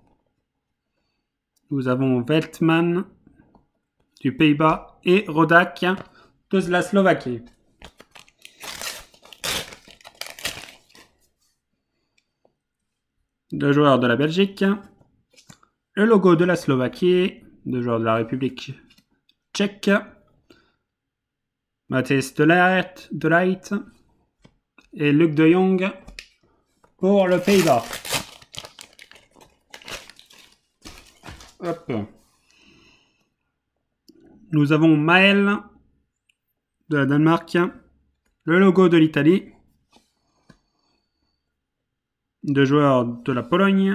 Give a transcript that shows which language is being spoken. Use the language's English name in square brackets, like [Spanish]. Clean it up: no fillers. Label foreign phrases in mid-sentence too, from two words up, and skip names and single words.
[French] Nous avons Veltman du Pays-Bas et Rodak de la Slovaquie. Deux joueurs de la Belgique. Le logo de la Slovaquie. 2 joueurs de la République tchèque. Matthijs de Ligt et Luc de Jong pour le Pays-Bas. Hop. Nous avons Maël de la Danemark. Le logo de l'Italie. 2 joueurs de la Pologne.